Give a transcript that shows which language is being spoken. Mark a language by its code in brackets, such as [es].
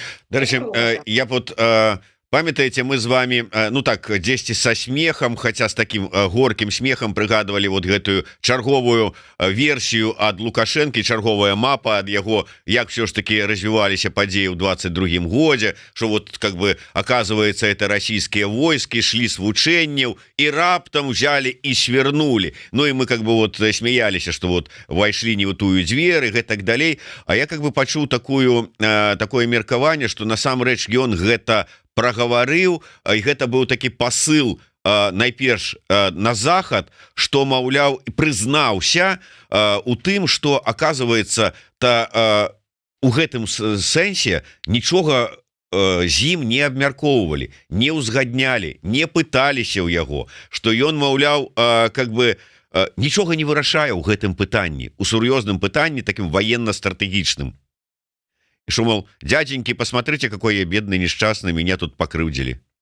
[be] До речі, я вот памятаете, мы з вами ну так дзесьці [ru] со смехом, хотя с таким горким смехом [be] прыгадывали вот гэтую чарговую версію ад Лукашэнкі, чарговая мапа ад яго, як все ж таки развіваліся падзеі ў 22 годзе, [ru] что вот как бы оказывается это российские войски шли [be] с вучэнняў и раптом взяли и свернули. [ru] Ну и мы как бы вот смеялись, что вот [be] вайшлі не ў тую дзвер и гэтак далей. А я как бы пачуў такое меркаванне, что насамрэч ён гэта прагаварыў, і гэта быў такі посыл найперш на захад, что маўляў прызнаўся у тым, что оказывается у гэтым сэнсе нічога з ім не абмяркоўвалі, не ўзгаднялі, не пыталіся ў яго, что ён маўляў как бы нічога не вырашае ў гэтым пытанні, у сур'ёзным пытанні таким военно-стратэгічным. [ru] И что, мол, дяденьки, посмотрите, какой я бедный, несчастный, меня тут покрывдили.